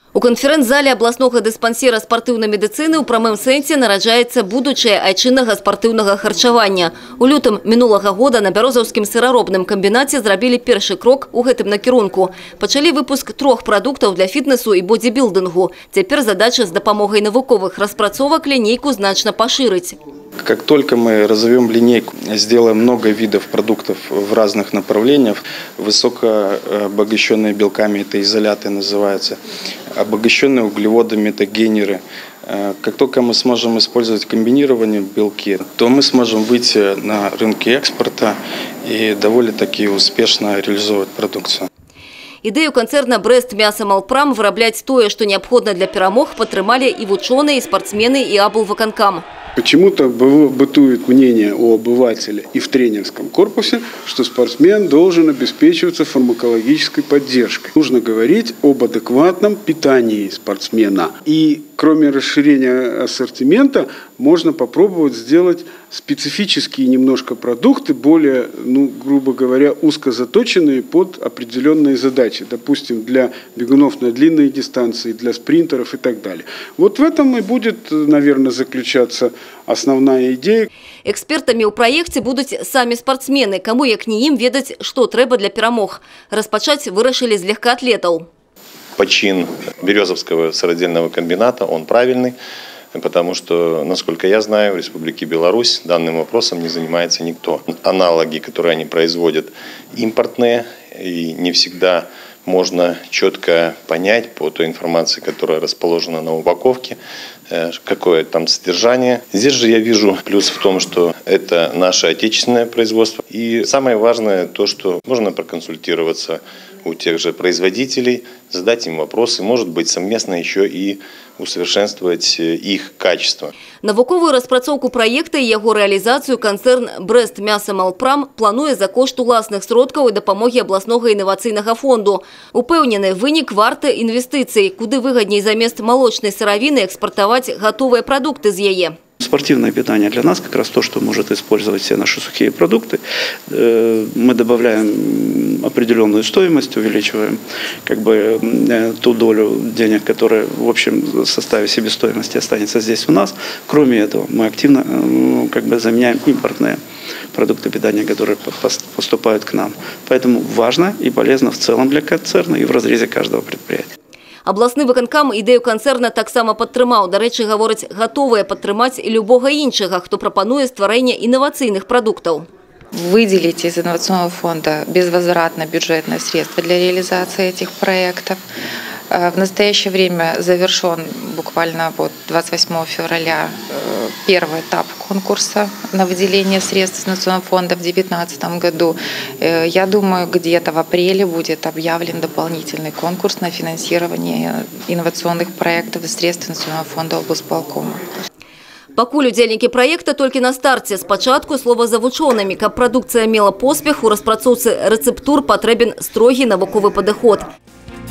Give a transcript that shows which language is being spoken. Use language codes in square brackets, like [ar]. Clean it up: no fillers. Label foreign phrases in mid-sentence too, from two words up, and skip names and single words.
[be] У канферэнц-зале абласнога дыспансера спартыўнай медыцыны ў прамым сэнсе нараджаецца будучае айчыннага спартыўнага харчавання. У лютым мінулага года на бярозаўскім сыраробным камбінаце зрабілі першы крок у гэтым накірунку. Пачалі выпуск 3 прадуктаў для фітнесу і бодибілдынгу. Цяпер задача з дапамогай навуковых распрацовак лінейку значна пашырыць. [ru] Как только мы разовьем линейку, сделаем много видов продуктов в разных направлениях, высокообогащенные белками, это изоляты называются, обогащенные углеводами, это гейнеры. Как только мы сможем использовать комбинированные белки, то мы сможем выйти на рынки экспорта и довольно-таки успешно реализовать продукцию. [be] Ідэю канцэрна «Брест Мяса Малпрам» вырабляць тое, што неабходна для перамог, падтрымалі і вучоныя, і спортсмены, і аблвыканкам. [ru] Почему-то бытует мнение у обывателя и в тренерском корпусе, что спортсмен должен обеспечиваться фармакологической поддержкой. Нужно говорить об адекватном питании спортсмена. И кроме расширения ассортимента, можно попробовать сделать специфические немножко продукты, более, грубо говоря, узко заточенные под определенные задачи. Допустим, для бегунов на длинные дистанции, для спринтеров и так далее. Вот в этом и будет, наверное, заключаться основная идея. [be] Экспертами ў праекце будуць самі спортсмены, каму як не ім ведаць, што трэба для перамог. Распачаць вырашылі з легкоатлетаў. [ru] Почин Березовского сыродельного комбината, он правильный, потому что, насколько я знаю, в Республике Беларусь данным вопросом не занимается никто. Аналоги, которые они производят, импортные, и не всегда можно четко понять по той информации, которая расположена на упаковке, какое там содержание. Здесь же я вижу плюс в том, что это наше отечественное производство. И самое важное то, что можно проконсультироваться у тех же производителей, задать им вопросы, может быть, совместно еще и усовершенствовать их качество. [be] Навуковую распрацоўку праекта і яго рэалізацыю канцэрн «Брест Мяса Малпрам» плануе за кошт уласных сродкаў і дапамогі абласнога інавацыйнага фонду. Упэўнены вынік варты інвестыцый, куды выгадней замест молочной сыравіны экспортаваць гатовыя прадукты з яе. [ru] Спортивное питание для нас как раз то, что может использовать все наши сухие продукты. Мы добавляем определенную стоимость, увеличиваем ту долю денег, которая в общем составе себестоимости останется здесь у нас. Кроме этого, мы активно заменяем импортные продукты питания, которые поступают к нам. Поэтому важно и полезно в целом для концерна и в разрезе каждого предприятия. [be] Абласны выканкам ідэю канцэрна таксама падтрымаў. Дарэчы, гавораць, гатовыя падтрымаць і любога іншага, хто прапануе стварэнне інавацыйных прадуктаў. [ru] Выделить из инновационного фонда безвозвратно бюджетные средства для реализации этих проектов. В настоящее время завершен буквально 28 февраля первый этап конкурса на выделение средств из Национального фонда в 2019 году. Я думаю, где-то в апреле будет объявлен дополнительный конкурс на финансирование инновационных проектов из средств Национального фонда облсполкома. [be] Пакуль удзельнікі праекта толькі на старце. Спачатку слова за вучонымі, каб прадукцыя мела поспех у распрацоўцы рэцэптур патрэбен строгі навуковы падыход.